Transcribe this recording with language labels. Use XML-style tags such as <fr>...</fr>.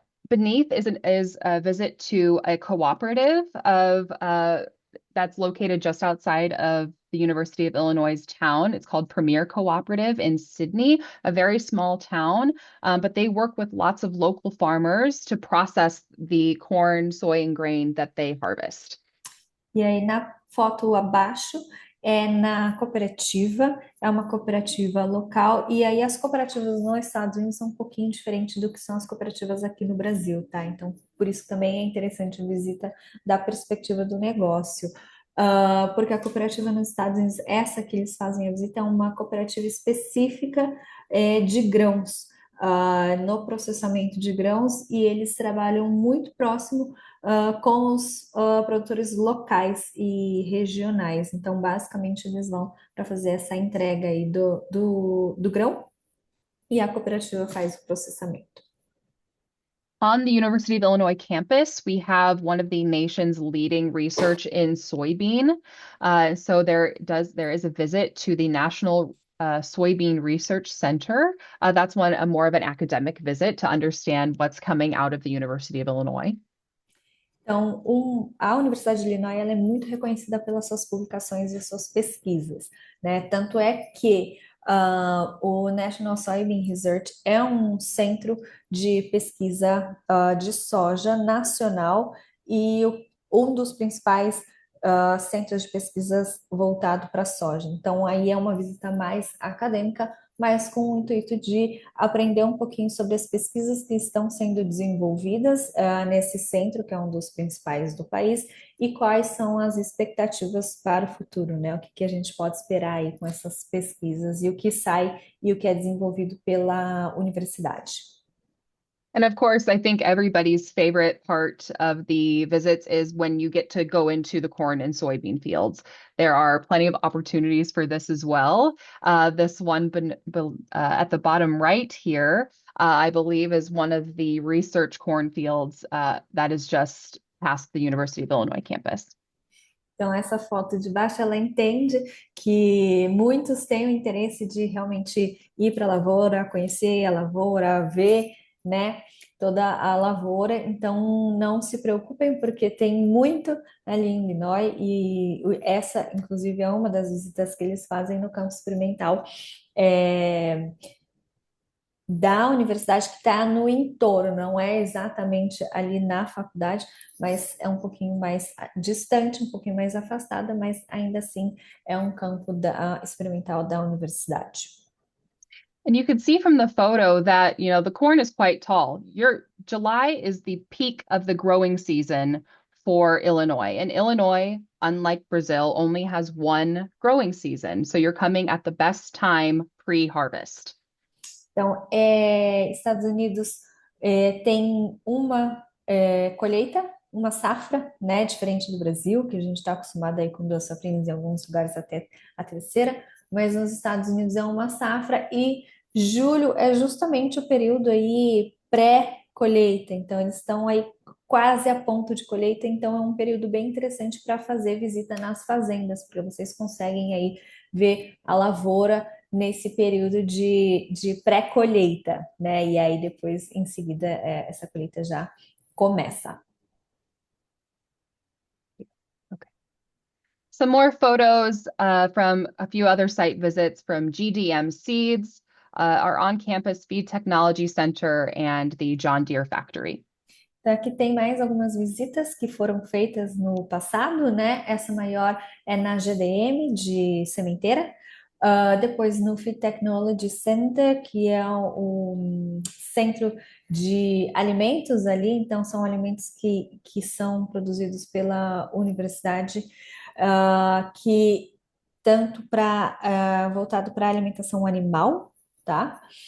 <en>Beneath is a visit to a cooperative of that's located just outside of the University of Illinois' town. It's called Premier Cooperative in Sydney, a very small town, but they work with lots of local farmers to process the corn, soy, and grain that they harvest.</en> <pt>E aí na foto abaixo é na cooperativa, é uma cooperativa local, e aí as cooperativas nos Estados Unidos são um pouquinho diferentes do que são as cooperativas aqui no Brasil, tá? Então, por isso também é interessante a visita da perspectiva do negócio. Porque a cooperativa nos Estados Unidos, essa que eles fazem a visita, é uma cooperativa específica de grãos, no processamento de grãos, e eles trabalham muito próximo com os produtores locais e regionais. Então, basicamente, eles vão para fazer essa entrega aí do grão e a cooperativa faz o processamento.</pt> <en>On the University of Illinois campus, we have one of the nation's leading research in soybean. So there is a visit to the National Soybean Research Center. That's more of an academic visit to understand what's coming out of the University of Illinois.</en> <pt>Então, a Universidade de Illinois ela é muito reconhecida pelas suas publicações e suas pesquisas, né? Tanto é que o National Soybean Research é um centro de pesquisa de soja nacional e um dos principais centros de pesquisas voltado para a soja. Então, aí é uma visita mais acadêmica, mas com o intuito de aprender um pouquinho sobre as pesquisas que estão sendo desenvolvidas nesse centro, que é um dos principais do país, e quais são as expectativas para o futuro, né? O que que a gente pode esperar aí com essas pesquisas e o que sai e o que é desenvolvido pela universidade.</pt> <en>And of course, I think everybody's favorite part of the visits is when you get to go into the corn and soybean fields. There are plenty of opportunities for this as well. This one at the bottom right here, I believe, is one of the research cornfields that is just past the University of Illinois campus.</en> <pt>Então, essa foto de baixo, ela entende que muitos têm o interesse de realmente ir para a lavoura, conhecer a lavoura, ver, né, toda a lavoura. Então, não se preocupem, porque tem muito ali em Illinois, e essa, inclusive, é uma das visitas que eles fazem no campo experimental. Da universidade que está no entorno, não é exatamente ali na faculdade, mas é um pouquinho mais distante, um pouquinho mais afastada, mas ainda assim é um campo experimental da universidade.</pt> <en>And you can see from the photo that, you know, the corn is quite tall. July is the peak of the growing season for Illinois. And Illinois, unlike Brazil, only has one growing season. So you're coming at the best time pre-harvest.</en> <pt>Então, Estados Unidos tem uma colheita, uma safra, né, diferente do Brasil, que a gente está acostumado aí com duas safrinhas, em alguns lugares até a terceira, mas nos Estados Unidos é uma safra, e julho é justamente o período aí pré-colheita, então eles estão aí quase a ponto de colheita, então é um período bem interessante para fazer visita nas fazendas, porque vocês conseguem aí ver a lavoura nesse período de pré-colheita, né? E aí depois, em seguida, essa colheita já começa.</pt> <en>Okay. Some more photos from a few other site visits from GDM Seeds, our on-campus Feed Technology Center, and the John Deere Factory.</en> <pt>Então, aqui tem mais algumas visitas que foram feitas no passado, né? Essa maior é na GDM de Sementeira. Depois no Feed Technology Center, que é o centro de alimentos ali, então são alimentos que são produzidos pela universidade, que tanto voltado para alimentação animal, tá?</pt>